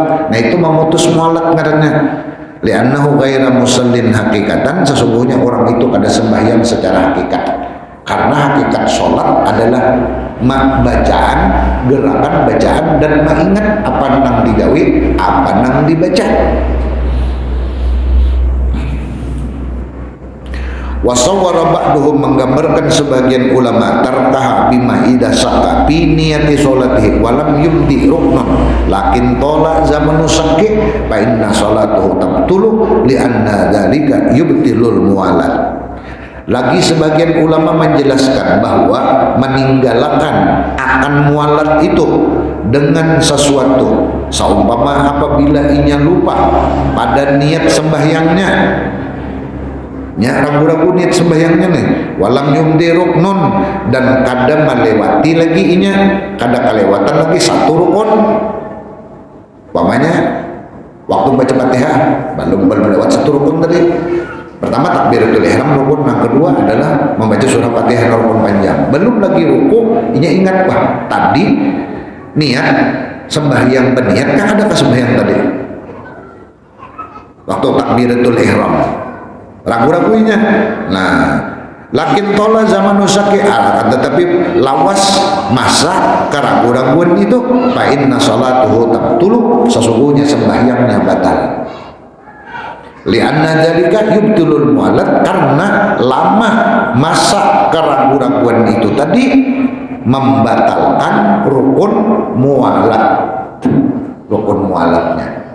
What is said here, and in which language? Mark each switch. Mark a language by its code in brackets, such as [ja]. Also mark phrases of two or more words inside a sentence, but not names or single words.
[bjn] Nah itu memutus mualat ngarannya. [ar] لأنه غير مصل حقيقة, [bjn] sesungguhnya orang itu kada sembahyang secara hakikat, karena hakikat sholat adalah mak bacaan, gerakan bacaan, dan mengingat apa nang digawi, apa nang dibaca. [ar] وصور بعضهم, [id] menggambarkan sebagian ulama, [ar] تركها بما إذا شك في نية صلاته ولم يمض ركنا لكن طال زمن الشك فإن صلاته تبطل لأن ذلك يبطل الموالاة. [bjn] Lagi sebagian ulama menjelaskan bahwa meninggalkan akan mualat itu dengan sesuatu, seumpama apabila inya lupa pada niat sembahyangnya, ragu-ragu niat sembahyangnya nih, [ar] ولم يمض ركن, [bjn] dan kada melewati lagi inya, kada kelewatan lagi satu rukun. Umpamanya waktu baca Fatihah belum melewat satu rukun tadi. [id] Pertama takbiratul ihram rukun, yang kedua adalah membaca surah Fatihah rukun panjang. [bjn] Belum lagi ruku, inya ingat, wah tadi niat sembahyang berniat kan ada ke sembahyang tadi. [id] Waktu takbiratul ihram ragu-ragunya. [bjn] Nah, [ar] لكن طال زمن الشك, [bjn] tetapi lawas masa keragu-raguan itu, [ar] فإن صلاته تبطل, [id] sesungguhnya sembahyangnya batal. [ar] لأن ذلك يبطل الموالاة, [id] karena lama masa keragu-raguan itu tadi membatalkan rukun mualat, rukun mualatnya.